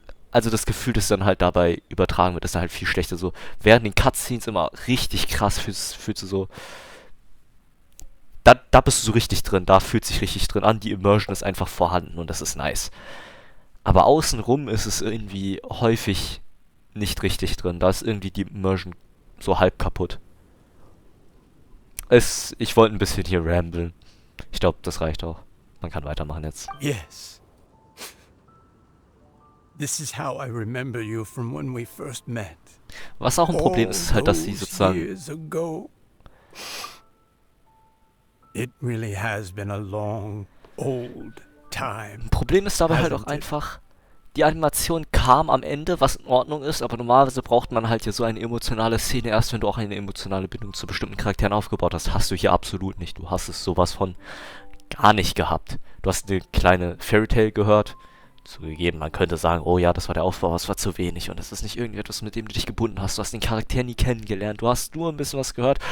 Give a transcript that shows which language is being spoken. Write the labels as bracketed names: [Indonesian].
[German] Also das Gefühl, das dann halt dabei übertragen wird, ist dann halt viel schlechter. So, während den Cutscenes immer richtig krass fühlst du so, da bist du so richtig drin, da fühlt sich richtig drin an, die Immersion ist einfach vorhanden und das ist nice. Aber außenrum ist es irgendwie häufig nicht richtig drin, da ist irgendwie die Immersion so halb kaputt. Ich wollte ein bisschen hier ramblen. Ich glaube, das reicht auch. Man kann weitermachen jetzt. [English] Yes. This is how I remember you from when we first met. [German] Was auch ein Problem ist, ist halt, dass sie sozusagen... [English] Years ago. It really has been a long, old time. [German] Ein Problem ist dabei halt auch einfach, die Animation kam am Ende, was in Ordnung ist, aber normalerweise braucht man halt hier so eine emotionale Szene erst, wenn du auch eine emotionale Bindung zu bestimmten Charakteren aufgebaut hast. Hast du hier absolut nicht. Du hast es sowas von gar nicht gehabt. Du hast eine kleine Fairy Tale gehört. Zugegeben, man könnte sagen, oh ja, das war der Aufbau, das war zu wenig und das ist nicht irgendetwas, mit dem du dich gebunden hast. Du hast den Charakter nie kennengelernt, du hast nur ein bisschen was gehört.